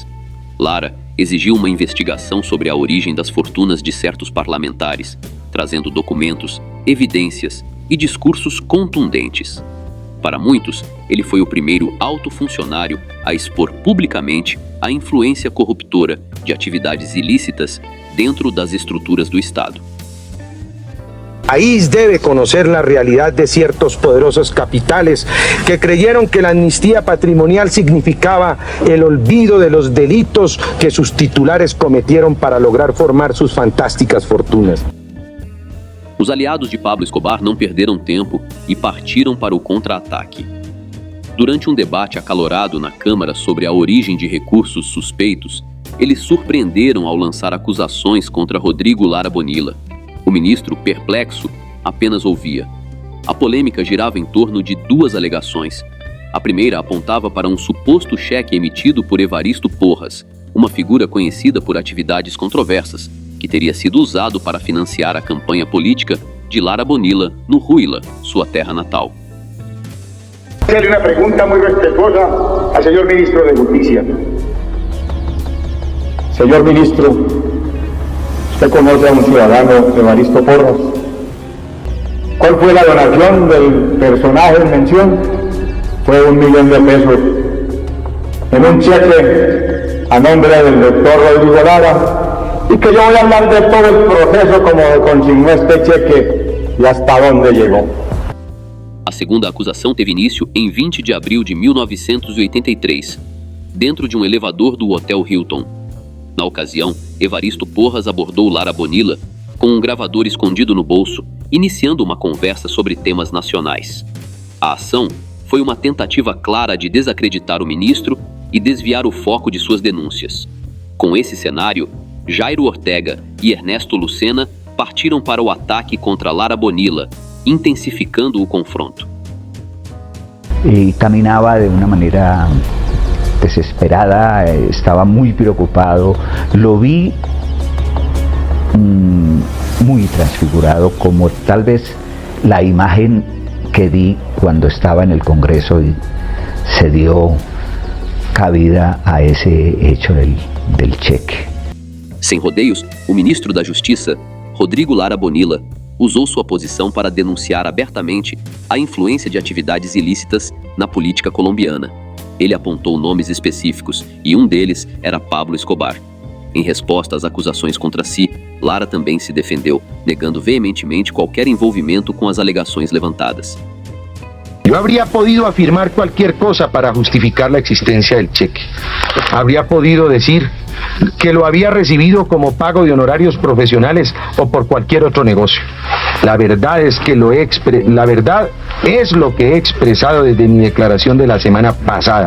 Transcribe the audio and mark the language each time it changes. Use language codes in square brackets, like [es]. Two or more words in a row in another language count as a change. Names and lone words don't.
[pt] Lara exigiu uma investigação sobre a origem das fortunas de certos parlamentares, trazendo documentos, evidências e discursos contundentes. Para muitos, ele foi o primeiro alto funcionário a expor publicamente a influência corruptora de atividades ilícitas dentro das estruturas do Estado. [es] El país debe conocer la realidad de ciertos poderosos capitales que creyeron que la amnistía patrimonial significaba el olvido de los delitos que sus titulares cometieron para lograr formar sus fantásticas fortunas. [pt] Os aliados de Pablo Escobar não perderam tempo e partiram para o contra-ataque. Durante um debate acalorado na Câmara sobre a origem de recursos suspeitos, eles surpreenderam ao lançar acusações contra Rodrigo Lara Bonilla. O ministro, perplexo, apenas ouvia. A polêmica girava em torno de duas alegações. A primeira apontava para um suposto cheque emitido por Evaristo Porras, uma figura conhecida por atividades controversas, que teria sido usado para financiar a campanha política de Lara Bonilla no Huila, sua terra natal. [es] Hacerle una pregunta muy respetuosa al señor ministro de Justicia. Señor ministro, ¿usted conoce a un ciudadano, Evaristo Porras? ¿Cuál fue la donación del personaje en mención? Fue $1 millón en un cheque a nombre del doctor Rodrigo Lara, y que yo voy a hablar de todo el proceso como consignó este cheque y hasta dónde llegó. [pt] A segunda acusação teve início em 20 de abril de 1983, dentro de um elevador do Hotel Hilton. Na ocasião, Evaristo Porras abordou Lara Bonilla com um gravador escondido no bolso, iniciando uma conversa sobre temas nacionais. A ação foi uma tentativa clara de desacreditar o ministro e desviar o foco de suas denúncias. Com esse cenário, Jairo Ortega e Ernesto Lucena partiram para o ataque contra Lara Bonilla, intensificando o confronto. [es] Caminaba de una manera desesperada, estaba muy preocupado, lo vi muy transfigurado, como tal vez la imagen que di cuando estaba en el Congreso y se dio cabida a ese hecho del cheque. [pt] Sem rodeios, o ministro da Justiça, Rodrigo Lara Bonilla, usou sua posição para denunciar abertamente a influência de atividades ilícitas na política colombiana. Ele apontou nomes específicos e um deles era Pablo Escobar. Em resposta às acusações contra si, Lara também se defendeu, negando veementemente qualquer envolvimento com as alegações levantadas. [es] Yo habría podido afirmar cualquier cosa para justificar la existencia del cheque. Habría podido decir que lo había recibido como pago de honorarios profesionales o por cualquier otro negocio. La verdad es que lo que he expresado desde mi declaración de la semana pasada.